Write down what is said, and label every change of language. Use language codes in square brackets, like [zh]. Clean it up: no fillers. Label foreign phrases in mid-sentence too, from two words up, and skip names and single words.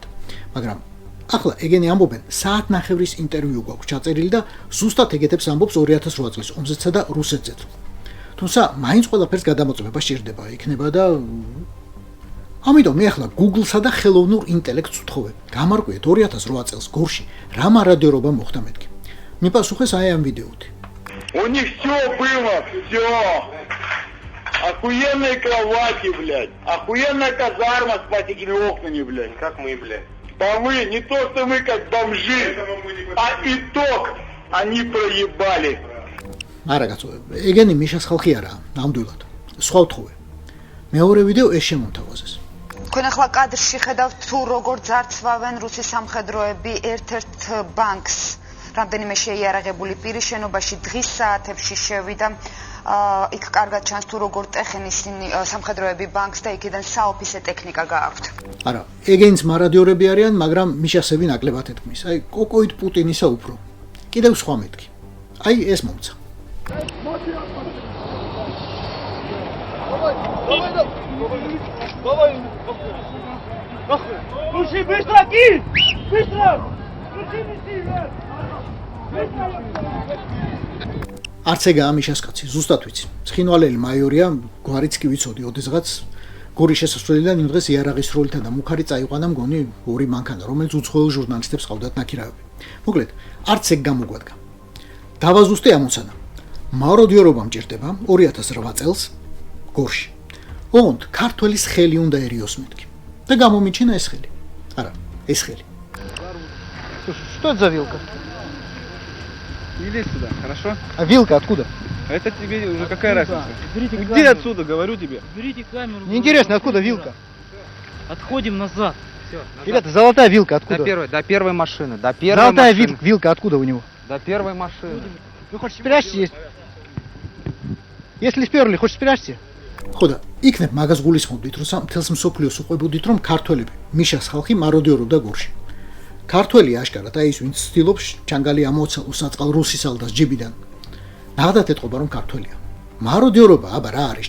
[ka] მაგრამ ახლა ეგენი ამბობენ საათნახევრის ინტერვიუ გვაქვს ჩაწერილი და ზუსტად ეგეთებს ამბობს 2008 წლის ომზეცსა და რუსეთზეც. თუმცა მაინც ყველაფერს გადამოწმება სჭირდება იქნება და ამიტომ მე ახლა Google-სა და ხელოვნურ ინტელექტს ვთხოვებ. გამარკვიეთ 2008 წელს გორში რა მარადიორობა მოხდა მეთქი. მიპასუხეს აი ამ ვიდეოთი. [ru] У них всё было, всё. Охуенные кровати, блядь. Охуенная казарма с пластиковыми окнами, блядь. Как мы, блядь. А мы, не то что мы как бомжи, а итог они проебали. [ka] არა კაცო, ეგენი მიშას ხალხი არა, ნამდვილად. სხვა ვთხოვე. მეორე ვიდეო ეს შემომთავაზეს. თქვენ ახლა კადრში ხედავთ თუ როგორ ძარცვავენ რუსი სამხედროები ერთ-ერთ ბანკს. რამდენიმე შეიარაღებული პირი შენობაში დღის საათებში შევიდა. იქ კარგად ჩანს თუ როგორ ტეხენ ისინი სამხედროები ბანკს და იქიდან საოფისე ტექნიკა გააქვთ. არა, ეგენიც მარადიორები არიან, მაგრამ მიშასები ნაკლებად ეთქმის. აი, კოკოიდ პუტინისა უფრო. კიდევ სხვა მეთქი. აი, ეს მომცა. [ru] Слушай, быстро кинь! Быстро! Включи миссию! [ka] არც ეგაა მიშას კაცი, ზუსტად ვიცი. ცხინვალელი მაიორია, გვარიც კი ვიცოდი, ოდესღაც გორის შესასვლელიდან იმ დღეს იარაღის როლითა და მუხარი წაიყვანა მგონი ორი მანქანა, რომელიც უცხოელ ჟურნალისტებს ყავდათ ნაკირავები. მოკლედ, არც ეგ გამოგვადგა. დავაზუსტე ამოცანა. მაროდიორობა მჭირდება 2008 წელს გორში. ოღონდ ქართველის ხელი უნდაერიოს მეთქი. და გამომიჩინა ეს ხელი. არა, ეს ხელი. [ru] Что это за вилка? Иди сюда, хорошо? А вилка откуда? Это тебе уже какая разница? Берите Уйди камеру. отсюда, говорю тебе. Берите камеру. Мне интересно, откуда вилка? Отходим назад. Все. Ребята, золотая вилка откуда? До первой машины. До первой Золотая машины. вилка откуда у него? До первой машины. Вы хоть спрячьте? Если сперли, хоть спрячьте? [ka] ხო და იქნებ მაგას გულისხმობდით, რომ მთელს მსოფლიოს უყვებოდით, რომ ქართველები მიშას ხალხი მაროდიორობდა გორში. ქართველი აშკარად აი ის ვინც ცდილობს ჩანგალი ამოაცალოს საწყალ რუსის ალდას ჯიბიდან. ნახდათ ეთყობა რომ ქართველია. მაროდიორობა აბა რა არის?